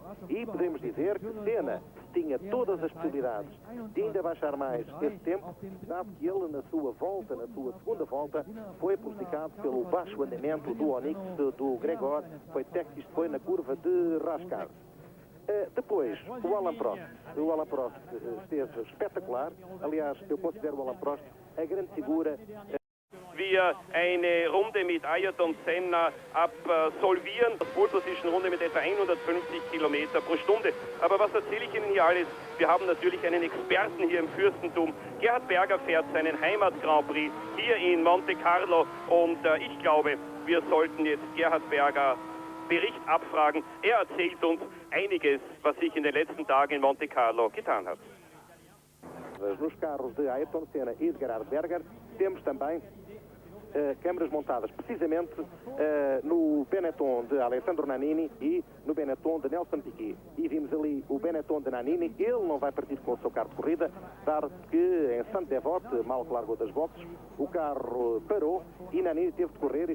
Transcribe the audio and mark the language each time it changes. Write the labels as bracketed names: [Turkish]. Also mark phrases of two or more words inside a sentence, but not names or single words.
[Portuguese] E podemos dizer que Senna tinha todas as possibilidades de ainda baixar mais esse tempo, dado que ele, na sua volta, na sua segunda volta, foi prejudicado pelo baixo andamento do Onix, do Gerhard, foi na curva de Rascar. Depois, o Alain Prost esteve espetacular. Aliás, eu considero o Alain Prost a grande figura. [German] Wir eine Runde mit Ayrton Senna absolvieren. Pole Position Runde mit etwa 150 Kilometer pro Stunde. Aber was erzähle ich Ihnen hier alles? Wir haben natürlich einen Experten hier im Fürstentum. Gerhard Berger fährt seinen Heimat-Grand Prix hier in Monte Carlo. Und ich glaube, wir sollten jetzt Gerhard Berger Bericht abfragen. Er erzählt uns einiges, was sich in den letzten Tagen in Monte Carlo getan hat. [Portuguese] Nos carros de Ayrton Senna e de Gerhard Berger temos também câmaras montadas precisamente no Benetton de Alessandro Nannini e no Benetton de Nelson Piquet. E vimos ali o Benetton de Nannini. Ele não vai partir com o seu carro de corrida, dado que em Sainte-Devote, mal que largou das boxes, o carro parou e Nannini teve de correr.